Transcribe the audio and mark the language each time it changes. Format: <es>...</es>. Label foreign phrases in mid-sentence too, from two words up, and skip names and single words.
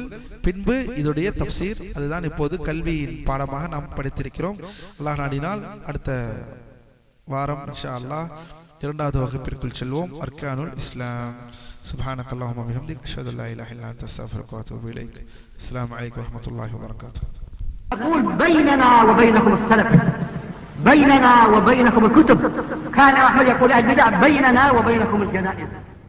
<ta>பின்பு இதோடைய தஃப்சீர், அதுதான் இப்போது கல்வியின் பாடமாக நாம் படித்திருக்கிறோம். அல்லாஹ் நாடினால் அடுத்த வாரம்</ta> <ar>إن شاء الله</ar> <ta>இரண்டாவது வகுப்பிற்குள் செல்வோம்.</ta> <ar>أركان الإسلام. سبحانك اللهم وبحمدك أشهد أن لا إله إلا أنت أستغفرك وأتوب إليك. السلام عليكم ورحمة الله وبركاته. أقول بيننا وبينكم السلف، بيننا وبينكم الكتب. كان أحمد يقول البدع بيننا وبينكم الجنائز.</ar>